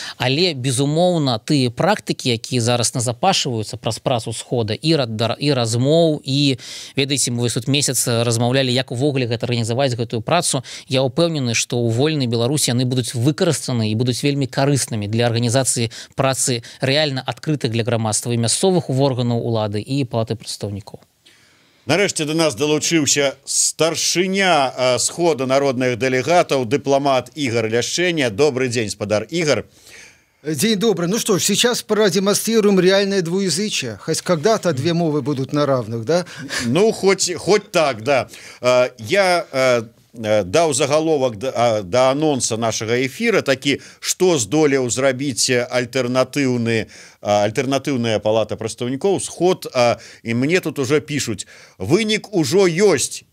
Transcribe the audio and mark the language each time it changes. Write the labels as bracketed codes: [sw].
[be] Але, безумоўна, тыя практыкі, якія зараз назапашваюцца праз працу схода і размоў, і, ведаеце, мы тут месяц размаўлялі, як увогуле гэта арганізаваць гэтую працу, я ўпэўнены, што ў вольнай Беларусі яны будуць выкарыстаны і будуць вельмі карыснымі для арганізацыі працы рэальна адкрытых для грамадства і мясцовых органаў улады і палаты прадстаўнікоў. Нарэшце до нас долучыўся старшыня схода народных дэлегатаў, дыпламат Игорь Ляшчэня. [ru] Добрый день, спадар Игорь. День добрый. Ну что ж, сейчас продемонстрируем реальное двуязычие. Хоть когда-то две мовы будут на равных, да? Ну, хоть так, да. [be] Я даў загаловак да анонса нашага эфира такі, што здолеў зрабіць альтэрнатыўная палата прадстаўнікоў сход, і мне тут уже пишуць: вынік ужо ёсць.